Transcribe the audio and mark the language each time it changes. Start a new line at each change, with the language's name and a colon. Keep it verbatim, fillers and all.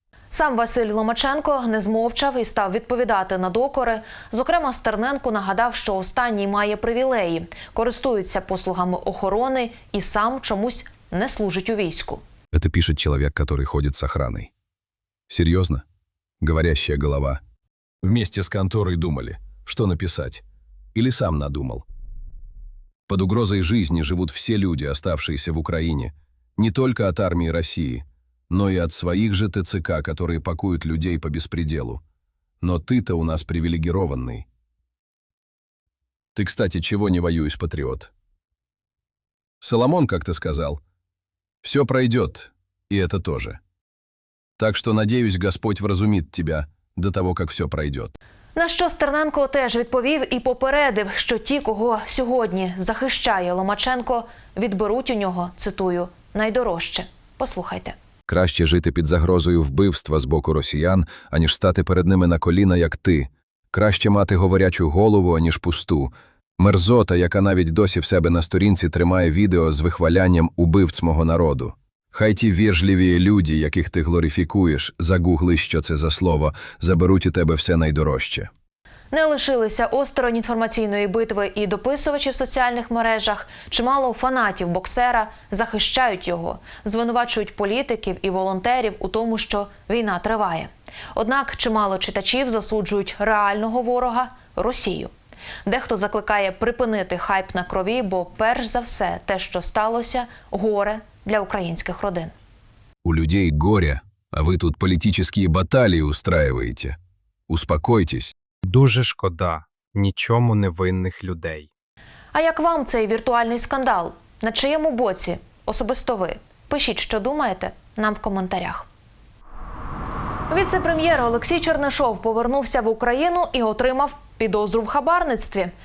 Ukrainian: Сам Василь Ломаченко не змовчав і став відповідати на докори. Зокрема, Стерненко нагадав, що останній має привілеї, користується послугами охорони і сам чомусь не служить у війську. Це пише чоловік, який ходить з охраною.
Russian: Серйозно? Говорящая голова. Вместе с конторой думали, что написать. Или сам надумал. Под угрозой жизни живут все люди, оставшиеся в Украине. Не только от армии России, но и от своих же ТЦК, которые пакуют людей по беспределу. Но ты-то у нас привилегированный. Ты, кстати, чего не воюешь, патриот? Соломон как-то сказал: «Все пройдет, и это тоже».
Ukrainian: Так що, надіюсь, Господь вразумить тебе до того, як все пройде. На що Стерненко теж відповів і попередив, що ті, кого сьогодні захищає Ломаченко, відберуть у нього, цитую, найдорожче. Послухайте. Краще жити під загрозою вбивства з боку росіян, аніж стати перед ними на коліна, як ти. Краще мати говорячу голову, аніж пусту. Мерзота, яка навіть досі в себе на сторінці тримає відео з вихвалянням убивць мого народу. Хай ті вежливі люди, яких ти глорифікуєш, загугли, що це за слово, заберуть у тебе все найдорожче. Не лишилися осторонь інформаційної битви і дописувачі в соціальних мережах. Чимало фанатів боксера захищають його, звинувачують політиків і волонтерів у тому, що війна триває. Однак чимало читачів засуджують реального ворога – Росію. Дехто закликає припинити хайп на крові, бо перш за все те, що сталося – горе для украинских родин.
Russian: У людей горе, а вы тут политические баталии устраиваете. Успокойтесь.
Ukrainian: Дуже шкода нічому невинних людей. А як вам цей віртуальний скандал? На чиєму боці? Особисто ви. Пишіть, що думаєте, нам в коментарях. Віце-прем'єр Олексій Чернишов повернувся в Україну і отримав підозру в хабарництві.